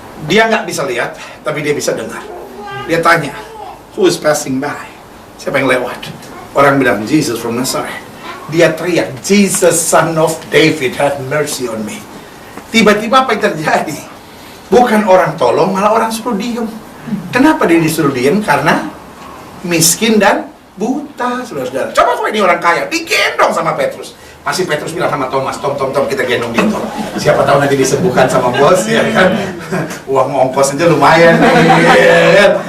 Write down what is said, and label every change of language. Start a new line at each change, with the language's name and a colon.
Indonesian: Dia nggak bisa lihat, tapi dia bisa dengar. Dia tanya,
English: who is passing by?
Indonesian: Siapa yang lewat? Orang bilang,
English: Jesus from Nazareth.
Indonesian: Dia teriak,
English: Jesus son of David, have mercy on me.
Indonesian: Tiba-tiba apa yang terjadi? Bukan orang tolong, malah orang suruh diem. Kenapa dia disuruh diem? Karena miskin dan buta, saudara-saudara. Coba kalau ini orang kaya, digendong sama Petrus. Masih Petrus bilang sama Thomas, Tom, kita gendong dia, Tom. Siapa tahu nanti disembuhkan sama bos, ya kan? Uang ongkos aja lumayan nih, ya kan?